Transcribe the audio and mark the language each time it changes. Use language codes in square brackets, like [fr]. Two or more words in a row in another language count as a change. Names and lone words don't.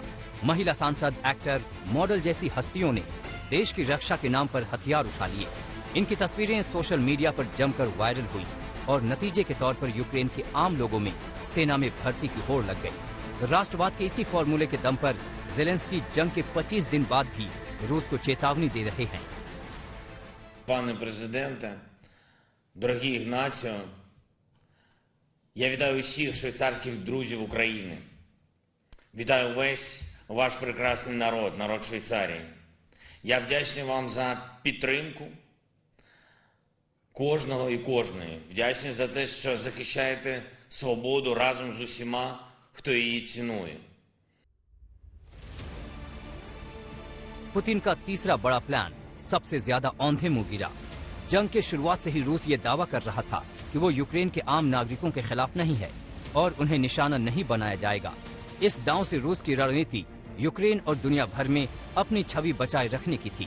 [hi] महिला सांसद, एक्टर, मॉडल जैसी हस्तियों ने देश की रक्षा के नाम पर हथियार उठा लिए। इनकी तस्वीरें [en] social media [hi] पर जमकर वायरल हुई और नतीजे के तौर पर यूक्रेन के आम लोगों में सेना में भर्ती की होड़ लग गई। राष्ट्रवाद के इसी फॉर्मूले के दम पर जेलेंस्की जंग के 25 दिन बाद भी रूस को चेतावनी दे रहे हैं। [uk] Пане президенте, дорогий Ігнатіо, я вітаю усіх швейцарських друзів України. Вітаю весь ваш прекрасний народ, народ Швейцарії. Я вдячний вам за підтримку кожного і кожної. Вдячний за те, що захищаєте свободу разом з усіма, хто її цінує. [hi] पुतिन का तीसरा बड़ा प्लान सबसे ज्यादा औंधे मुंह गिरा। जंग के शुरुआत से ही रूस ये दावा कर रहा था कि वो यूक्रेन के आम नागरिकों के खिलाफ नहीं है और उन्हें निशाना नहीं बनाया जाएगा। इस दांव से रूस की रणनीति यूक्रेन और दुनिया भर में अपनी छवि बचाए रखने की थी।